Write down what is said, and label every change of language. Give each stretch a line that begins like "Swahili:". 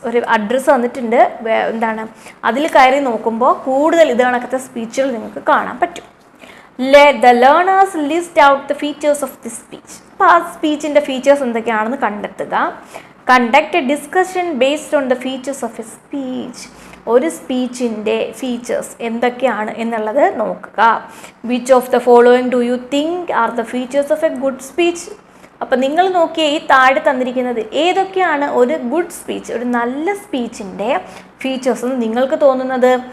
Malayalam: ഒരു അഡ്രസ്സ് വന്നിട്ടുണ്ട്, എന്താണ്, അതിൽ കയറി നോക്കുമ്പോൾ കൂടുതൽ ഇത് കണക്കത്തെ സ്പീച്ചുകൾ നിങ്ങൾക്ക് കാണാൻ പറ്റും.
English: Let the learners list out the features of this speech.
Malayalam: അപ്പോൾ ആ സ്പീച്ചിൻ്റെ ഫീച്ചേഴ്സ് എന്തൊക്കെയാണെന്ന് കണ്ടെത്തുക.
English: Conduct a discussion based on the features of a speech.
Malayalam: ഒരു സ്പീച്ചിൻ്റെ ഫീച്ചേഴ്സ് എന്തൊക്കെയാണ് എന്നുള്ളത് നോക്കുക.
English: Which of the following do you think are the features of a good speech.
Malayalam: അപ്പം നിങ്ങൾ നോക്കിയ ഈ താഴെ തന്നിരിക്കുന്നത് ഏതൊക്കെയാണ് ഒരു ഗുഡ് സ്പീച്ച്, ഒരു നല്ല സ്പീച്ചിൻ്റെ ഫീച്ചേഴ്സ് എന്ന് നിങ്ങൾക്ക് തോന്നുന്നത്.